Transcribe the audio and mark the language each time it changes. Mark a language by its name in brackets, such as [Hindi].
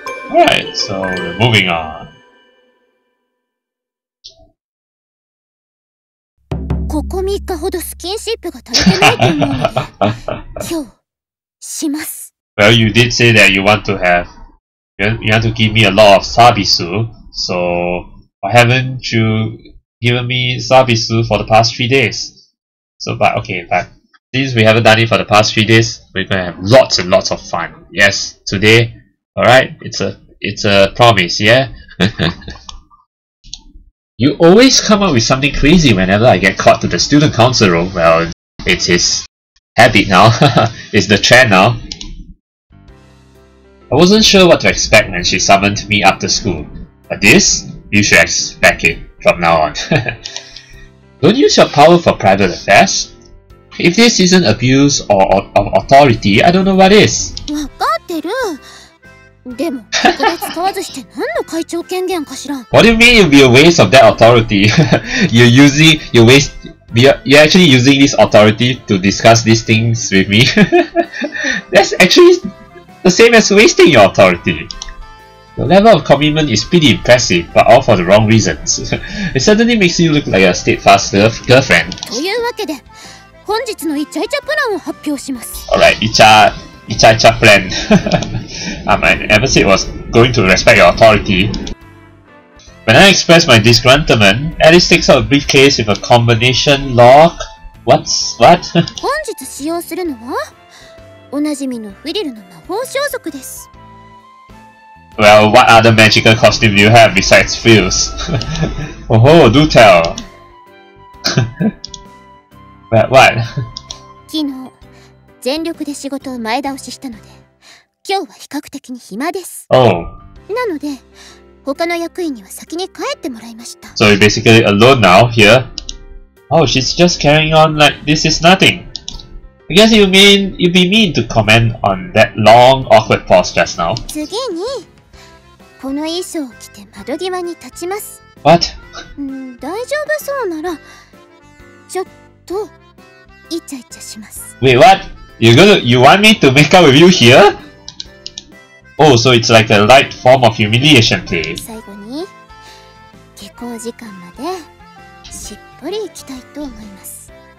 [English] Alright, so we're moving on. [Japanese] ここ3日ほどスキンシップが足りてないと思うので、今日します。 [English] Well, you did say that you want to give me a lot of sabisu, so why haven't you given me sabisu for the past 3 days? So, but since we haven't done it for the past 3 days, we're gonna have lots and lots of fun. Yes, today, alright, it's a promise, yeah? You always come up with something crazy whenever I get caught to the student council room. Well, it's his habit now. It's the trend now. I wasn't sure what to expect when she summoned me after school, but this, you should expect it from now on. Don't use your power for private affairs. If this isn't abuse or authority, I don't know what is. [Japanese] わかってる。でも、特別使わずして何の会長権限かしら。 [English] What do you mean it'll be a waste of that authority? you're actually using this authority to discuss these things with me? That's actually the same as wasting your authority. Your level of commitment is pretty impressive, but all for the wrong reasons. It certainly makes you look like a steadfast girlfriend. [Japanese] というわけで、本日のイチャイチャプランを発表します。 [English] Alright, Icha plan. I never said it was going to respect your authority. When I express my disgruntlement, Alice takes out a briefcase with a combination lock. What? [Japanese] 本日使用するのはおなじみのフリルの魔法装束です。 [English] Well, what other magical costume do you have besides frills? Oh, do tell. What? [Japanese] 昨日、全力で仕事を前倒ししたので、今日は比較的に暇です。 [English] Oh. [Japanese] なので、他の役員には先に帰ってもらいました。 [English] So you're basically alone now here? Oh, she's just carrying on like this is nothing. I guess you'd be mean to comment on that long, awkward pause just now. [Japanese] 次に、この衣装を着て窓際に立ちます。 [English] What? [Japanese] 大丈夫そうなら、ちょっとイチャイチャします。 [English] Wait, what? You want me to make out with you here? Oh, so it's like a light form of humiliation play. [Japanese] 最後に、下校時間までしっぽり行きたいと思います。